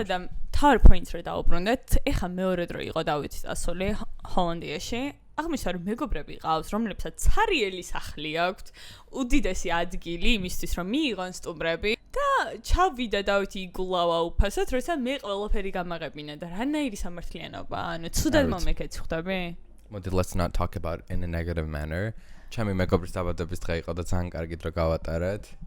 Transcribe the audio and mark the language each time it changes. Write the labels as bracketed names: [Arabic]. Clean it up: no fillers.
[Georgian] ხოდა თავი პოინტს რო დავუბრუნდეთ, ეხა მეორე დრო იყო დავითი წასული ჰოლანდიაში. აღმოჩნდა რომ მეგობრები ყავს, რომლებსაც ცარიელი სახლი აქვთ, უდიდესი ადგილი იმისთვის რომ მიიღონ სტუმრები და ჩავიდა დავითი იგულავა უფასოდ, როცა მე ყველაფერი გამაღებინა და რანაირი სამართლიანობა, ანუ ცუდად მომეკეცი ხვდები? მოდი [English] let's not talk about it in a negative manner. [Georgian] ჩემი მეგობრის დაბადების დღე იყო და ძალიან კარგი დრო გავატარეთ.